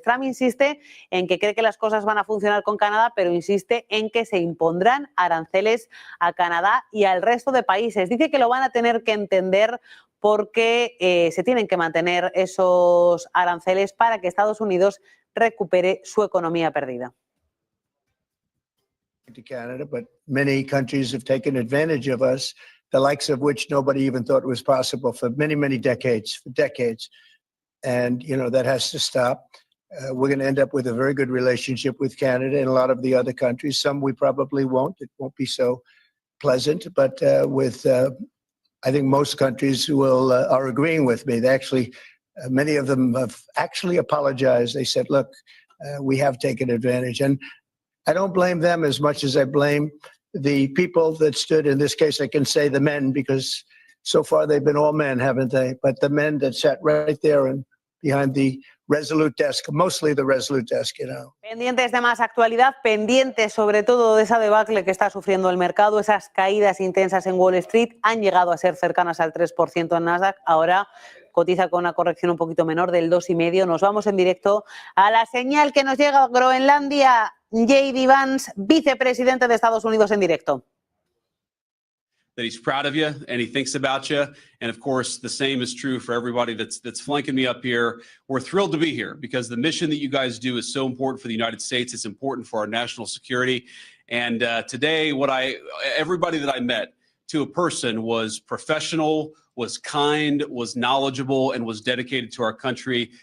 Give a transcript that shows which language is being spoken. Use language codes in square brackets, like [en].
[es] Trump insiste en que cree que las cosas van a funcionar con Canadá, pero insiste en que se impondrán aranceles a Canadá y al resto de países. Dice que lo van a tener que entender, porque se tienen que mantener esos aranceles para que Estados Unidos recupere su economía perdida. [en] To Canada, but many countries have taken advantage of us, the likes of which nobody even thought was possible for many decades, and that has to stop. We're going to end up with a very good relationship with Canada and a lot of the other countries. Some we probably won't. It won't be so pleasant, but with I think most countries are agreeing with me. They actually, many of them have actually apologized. They said, look, we have taken advantage. And I don't blame them as much as I blame the people that stood, in this case I can say the men, because so far they've been all men, haven't they? But the men that sat right there and behind the Resolute desk, mostly the Resolute desk, [es] Pendientes de más actualidad, pendientes sobre todo de esa debacle que está sufriendo el mercado. Esas caídas intensas en Wall Street han llegado a ser cercanas al 3% en Nasdaq. Ahora cotiza con una corrección un poquito menor, del 2,5%. Nos vamos en directo a la señal que nos llega a Groenlandia. J.D. Vance, vicepresidente de Estados Unidos, en directo. [en] That he's proud of you and he thinks about you. And of course, the same is true for everybody that's flanking me up here. We're thrilled to be here because the mission that you guys do is so important for the United States. It's important for our national security. And today, everybody that I met to a person was professional, was kind, was knowledgeable, and was dedicated to our country.